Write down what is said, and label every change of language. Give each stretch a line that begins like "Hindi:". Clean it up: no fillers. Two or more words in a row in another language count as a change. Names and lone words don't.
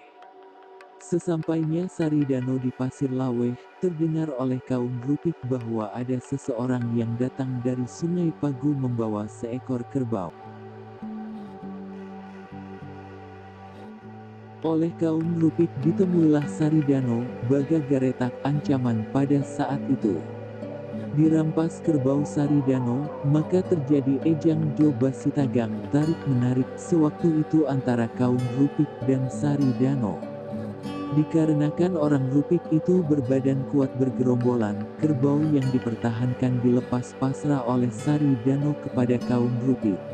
Indonesian: Sesampainya Saridano di Pasir Laweh, terdengar oleh kaum Rupik bahwa ada seseorang yang datang dari Sungai Pagu membawa seekor kerbau. Oleh kaum Rupik ditemuilah Saridano,
Minangkabau: baga garetak
Indonesian: ancaman pada saat itu. Dirampas kerbau Saridano, maka terjadi
Minangkabau: ejang joba sitagang
Indonesian: tarik-menarik sewaktu itu antara kaum Rupik dan Saridano. Dikarenakan orang Rupik itu berbadan kuat bergerombolan, kerbau yang dipertahankan dilepas pasrah oleh Saridano kepada kaum Rupik.